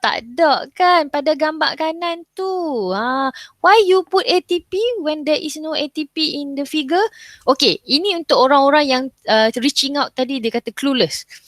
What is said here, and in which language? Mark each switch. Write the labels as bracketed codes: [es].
[ms] Tak ada kan pada gambar kanan tu. [en] Why you put ATP when there is no ATP in the figure? [ms] Okay, ini untuk orang-orang yang [en] reaching out [ms] tadi, dia kata clueless.